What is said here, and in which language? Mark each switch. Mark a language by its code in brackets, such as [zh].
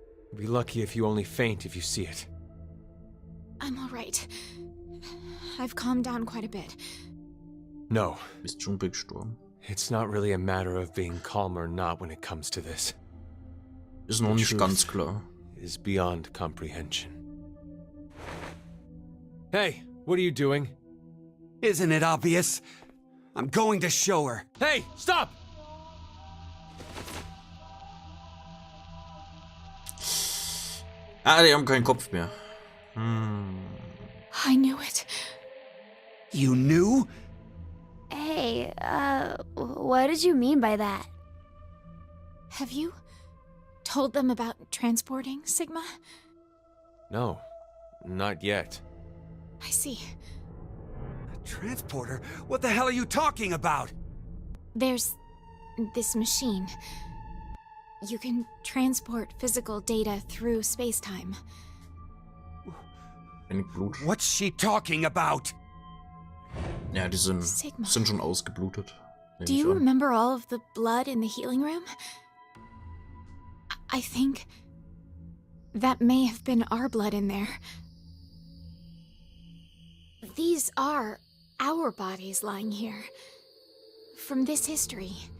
[en] You'll be lucky if you only faint if you see it. I'm all right. I've calmed down quite a bit. No. [de] Bist schon gestorben. [en] It's not really a matter of being calm or not when it comes to this. [de] Ist noch nicht ganz klar. [en] Is beyond comprehension. Hey, what are you doing? Isn't it obvious? I'm going to show her. Hey, stop! [de] Ah, die haben keinen Kopf mehr. [en] I knew it. You knew? Hey, what did you mean by that? Have you told them about transporting Sigma? No, not yet. I see. A transporter? What the hell are you talking about? There's this machine. You can transport physical data through space-time. What's she talking about? [de] Ja, die sind schon ausgeblutet. [en] Do you remember all of the blood in the healing room? I think that may have been our blood in there. These are our bodies lying here. From this history.